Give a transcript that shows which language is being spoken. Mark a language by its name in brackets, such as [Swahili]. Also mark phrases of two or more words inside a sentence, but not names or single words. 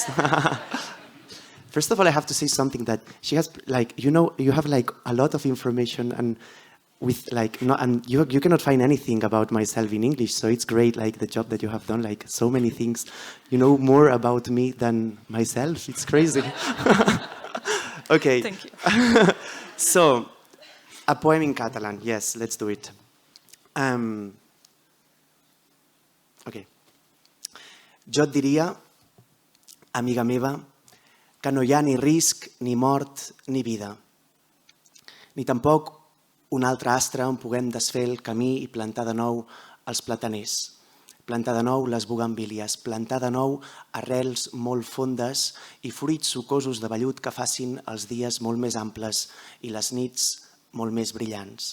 [English] First of all, I have to say something that she has, like, you know, you have like a lot of information and with like, no, and you cannot find anything about myself in English. So it's great, like the job that you have done, like so many things. You know more about me than myself. It's crazy. Okay. Thank you. So, a poem in Catalan. Yes, let's do it. Okay. [Catalan] Jo et diria, amiga meva, que no hi ha ni risc, ni mort, ni vida. Ni tampoc un altre astre on puguem desfer el camí i plantar de nou els plataners, plantar de nou les bugambílies, plantar de nou arrels molt fondes i fruits sucosos de vellut que facin els dies molt més amples i les nits molt més brillants.